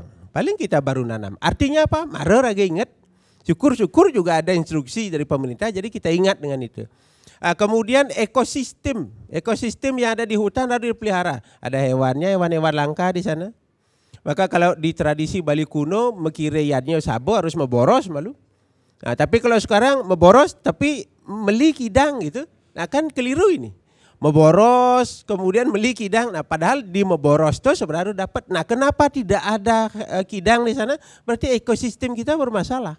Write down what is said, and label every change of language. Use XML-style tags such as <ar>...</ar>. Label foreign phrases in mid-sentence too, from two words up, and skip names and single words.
<id>Paling kita baru nanam. Artinya apa? Mare lagi ingat. Syukur-syukur juga ada instruksi dari pemerintah, jadi kita ingat dengan itu. Kemudian ekosistem yang ada di hutan harus dipelihara. Ada hewannya, hewan-hewan langka di sana. Maka kalau di tradisi Bali kuno,</id> <ban>mekire yadnya sabo</ban> <id>harus</id> <ban>memboros malu.</ban> <id>Nah, tapi kalau sekarang memboros tapi</id> <ban>meli kidang</ban> <id>gitu, nah kan keliru ini. Memboros kemudian</id> <ban>meli kidang,</ban> <id>nah padahal di memboros itu sebenarnya dapat. Nah kenapa tidak ada kidang di sana? Berarti ekosistem kita bermasalah.</id>